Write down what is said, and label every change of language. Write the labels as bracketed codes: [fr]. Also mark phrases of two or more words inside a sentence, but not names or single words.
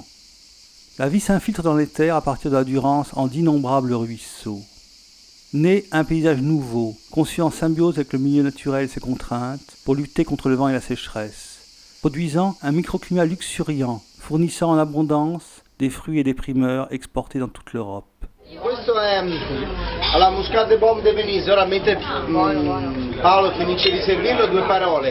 [fr] La vie s'infiltre dans les terres à partir de la Durance en d'innombrables ruisseaux. Naît un paysage nouveau, conçu en symbiose avec le milieu naturel et ses contraintes, pour lutter contre le vent et la sécheresse, produisant un microclimat luxuriant, fournissant en abondance des fruits et des primeurs exportés dans toute l'Europe. [it] Questo è alla Muscat Bombe de Venise. Ora mentre Paolo finisce di servirlo, due parole.